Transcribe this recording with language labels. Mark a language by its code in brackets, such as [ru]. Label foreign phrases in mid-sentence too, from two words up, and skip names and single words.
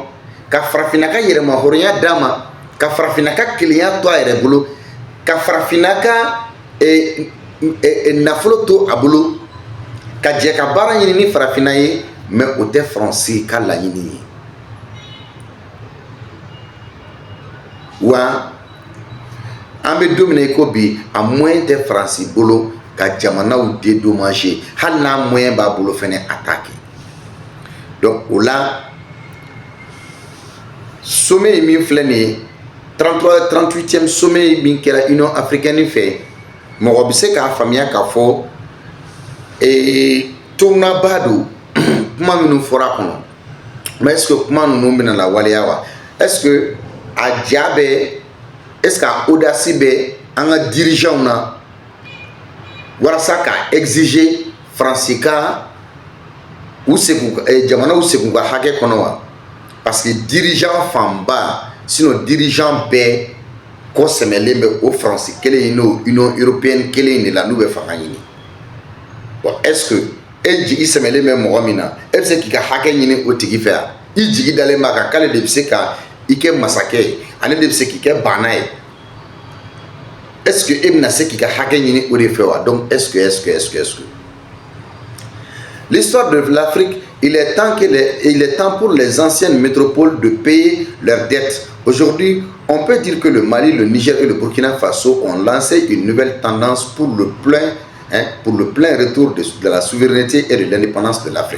[bm] Ka farafina ka yɛrɛma hɔrɔnya d'a ma ka farafina ka kelenya to a yɛrɛ bolo ka farafina ka nafolo to a bolo ka jɛ ka baara ɲini ni farafina ye mais o tɛ faransi ka laɲini ye wa an bɛ don min na i ko bi a moyen tɛ faransi bolo ka jamanaw dédommager hali n'a moyen b'a bolo fɛnɛ a t'a kɛ donc o la sommet min filɛ nin ye 38e sommet min kɛra Union africaine fɛ mɔgɔ bɛ se k'a faamuya k'a fɔ toŋnaba don kuma minnu fɔra kɔnɔ [fr] mais est ce que [bm] kuma ninnu bɛna lawaleya wa [fr] est ce que [bm] a ja bɛ [fr] est ce que [bm] a audace bɛ an ka dirigeants na walasa ka exiger faransi ka u segin jamanaw segin u ka hakɛ kɔnɔ wa. [fr] Parce que dirigeant [bm] fanba, sinon dirigeant bɛɛ kɔ sɛmɛlen bɛ o faransi kelen in n'o Union européenne kelen in de la n'u bɛ fanga ɲini. [fr] Bon, est-ce que [bm] e jigi sɛmɛlen bɛ mɔgɔ min na e bɛ se k'i ka hakɛ ɲini o tigi fɛ wa? I jigi dalen b'a kan k'ale de bɛ se ka i kɛ masakɛ ye ale de bɛ se k'i kɛ bana ye. [fr] Est-ce que [bm] e bɛna se k'i ka hakɛ ɲini o de fɛ wa? [fr] Donc est-ce que l'histoire de l'Afrique, il est temps pour les anciennes métropoles de payer leurs dettes. Aujourd'hui, on peut dire que le Mali, le Niger et le Burkina Faso ont lancé une nouvelle tendance pour le plein retour de la souveraineté et de l'indépendance de l'Afrique.